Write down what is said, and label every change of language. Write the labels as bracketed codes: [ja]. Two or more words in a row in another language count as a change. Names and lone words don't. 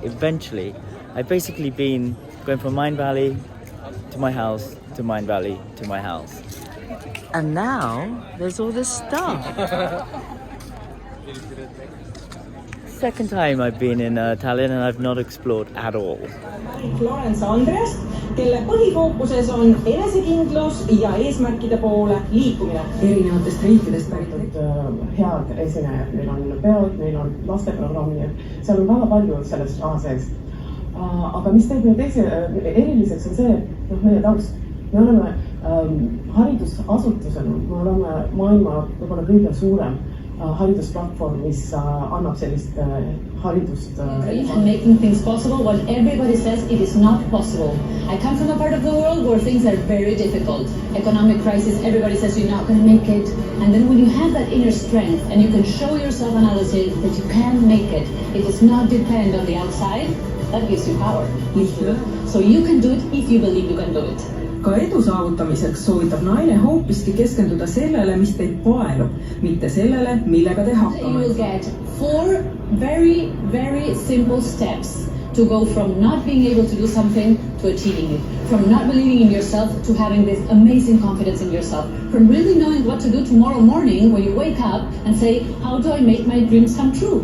[en] Eventually, I've basically been going from Mindvalley to my house, to Mindvalley to my house. And now, there's all this stuff. Second time I've been in Tallinn and I've not explored at all. [et] Florence Andres, kelle põhifookuses on enesekindlus ja eesmärkide poole liikumine. Erinevatest riikidest pärit head esinejad, neil on peod, neil on lasteprogrammid, seal on väga palju sellest raha sees. Aga mis teeb meid eriliseks on see, et meie taust. Me oleme haridusasutusena, me oleme maailma võib-olla kõige suurem haridusplatvorm, mis annab sellist haridust. [en] And making things possible when everybody says it is not possible. I come from a part of the world where things are very difficult. Economic crisis, everybody says you're not going to make it. And then when you have that inner strength and you can show yourself and others that you can make it, it does not depend on the outside, that gives you power. So you can do it if you believe you can do it. [et] Ka edu saavutamiseks soovitab naine hoopiski keskenduda sellele, mis teid paelub, mitte sellele, millega te hakkama. [en] You will get 4 very, very simple steps to go from not being able to do something to achieving it. From not believing in yourself to having this amazing confidence in yourself. From really knowing what to do tomorrow morning when you wake up and say, how do I make my dreams come true?